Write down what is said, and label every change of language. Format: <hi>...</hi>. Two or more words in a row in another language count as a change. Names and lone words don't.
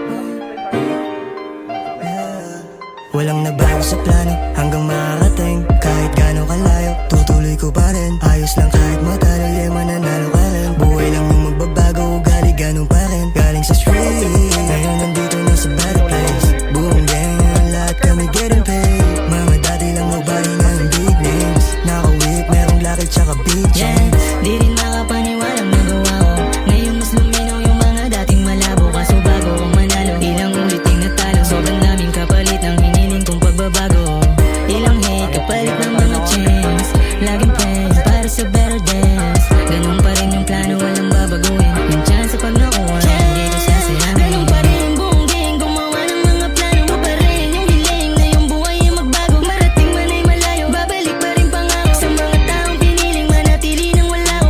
<tl>Walang nabago sa plano hanggang makarating. Kahit gano'ng kalayo, tutuloy ko pa rin. Ayos lang kahit matalo, mananalo ka rin. Buhay lang yung magbabago, ugali ganun pa rin. Galing sa street, ngayon nandito na sa</tl> <en>better place.</en> <tl>Buong gang, lahat kami</tl> <en>getting paid.</en> <tl>Mga dati lang magbali na ng</tl> <en>big names.</en> <tl>Naka-whip, merong lakit tsaka</tl> <en>big chain.</en> <tl>Di rin makapaniwalang nagawa ko. Ngayon mas luminaw yung mga dating malabo. Kaso bago kong manalo, ilang ulit yung natalo. Sobrang daming kapalit ng hiniling kong pagbabago. Ilang hate, kapalit ng mga chance. Laging praise, para sa</tl> <en>better dance.</en> <tl>Ganun pa rin yung plano, walang babaguhin. Yung chance pag nakuha, hindi ko sasayangin. Ganun pa rin yung buong gang, gumawa ng mga plano. Mo pa rin yung hiling na yung buhay ay magbago. Marating man ay malayo, babalik pa rin pangako. Sa mga taong piniling manatili nang wala ko.</tl>